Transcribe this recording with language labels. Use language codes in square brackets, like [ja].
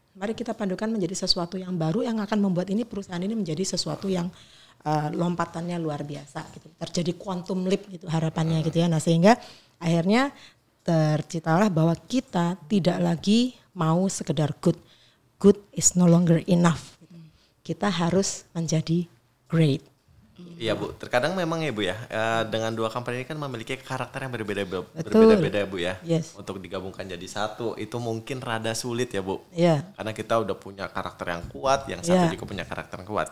[id] Mari kita padukan menjadi sesuatu yang baru yang akan membuat ini perusahaan ini menjadi sesuatu yang lompatannya luar biasa gitu. Terjadi quantum leap gitu harapannya gitu ya. Nah, sehingga akhirnya terciptalah bahwa kita tidak lagi mau sekedar good. [en] Good is no longer enough. [id] Kita harus menjadi great. Iya Bu, terkadang memang ya Bu ya, dengan dua company ini kan memiliki karakter yang berbeda-beda Bu ya. [en] Yes. [id] Untuk digabungkan jadi satu, itu mungkin rada sulit ya Bu. Iya. Karena kita udah punya karakter yang kuat, yang satu juga punya karakter yang kuat.